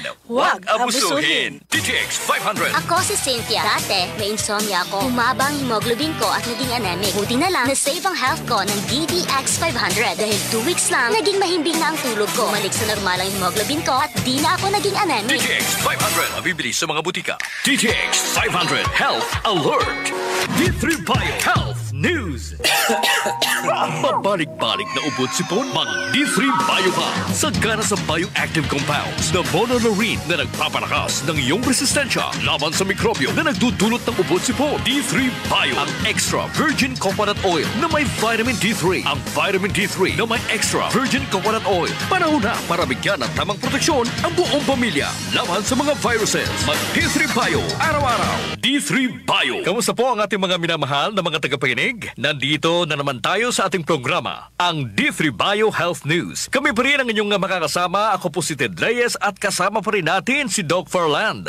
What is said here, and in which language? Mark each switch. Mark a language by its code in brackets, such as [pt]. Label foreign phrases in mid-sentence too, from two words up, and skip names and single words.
[tl] Huwag abusuhin. TTX 500. Ako si Cynthia. Dati, may insomnia ako. Umaba ang hemoglobin ko at naging anemic. Buti na lang, na-save ang health ko ng DDX 500. Dahil 2 weeks lang, naging mahimbing na ang tulog ko. Bumalik sa normal ang hemoglobin ko at di na ako naging anemic. TTX 500. Mabibili sa mga butika. TTX 500 Health Alert. D3 Bio Health News. Pabalik-balik na ubod sipon, mag D3 Bio ka. Sagana sa bioactive compounds na monolaurin na nagpapalakas ng iyong resistensya laban sa mikrobyo na nagdudulot ng ubod sipon. D3 Bio, ang [en] extra virgin coconut oil [tl] na may vitamin D3. Ang vitamin D3 na may [en] extra virgin coconut oil. [tl] Panahon na para bigyan ng tamang proteksyon ang buong pamilya laban sa mga viruses. Mag D3 Bio, araw-araw. D3 Bio. Kamusta po ang ating mga minamahal na mga tagapakinig? Nandito na naman tayo sa ating programa, ang D3 Bio Health News. Kami pa rin ang inyong makakasama. Ako po si Ted Reyes at kasama pa rin natin si Doc Farland.